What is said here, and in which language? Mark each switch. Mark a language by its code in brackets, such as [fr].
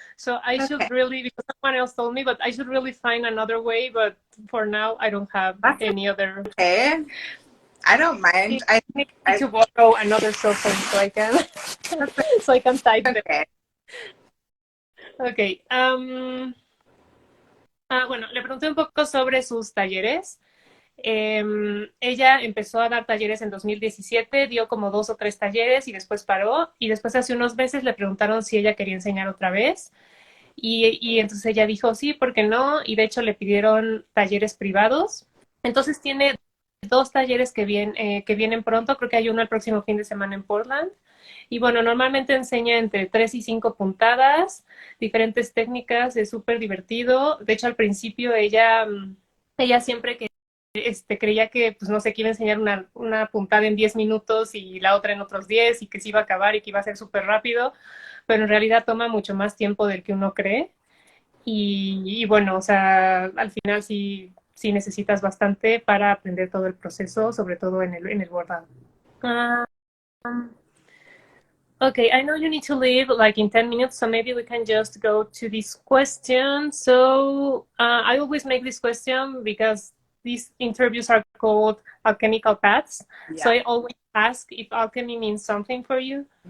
[en] So I should really, because someone else told me, but I should really find another way. But for now, I don't have any other. Okay. I don't mind. I need to borrow another cell phone so I can type there. Okay. [es] Bueno, le pregunté un poco sobre sus talleres. Ella empezó a dar talleres en 2017, dio como 2 o 3 talleres y después paró. Y después hace unos meses le preguntaron si ella quería enseñar otra vez. Y entonces ella dijo sí, ¿por qué no? Y de hecho le pidieron talleres privados. Entonces tiene 2 talleres que vienen pronto. Creo que hay uno el próximo fin de semana en Portland. Y bueno, normalmente enseña entre 3 y 5 puntadas, diferentes técnicas, es súper divertido. De hecho, al principio ella siempre creía que, pues no sé, que iba a enseñar una puntada en 10 minutos y la otra en otros 10 y que se iba a acabar y que iba a ser súper rápido, pero en realidad toma mucho más tiempo del que uno cree. Y bueno, o sea, al final sí sí necesitas bastante para aprender todo el proceso, sobre todo en el bordado. [en] Um, Okay, I know you need to leave like in 10 minutes, so maybe we can just go to this question. So I always make this question because these interviews are called alchemical paths. Yeah. So I always ask if alchemy means something for you.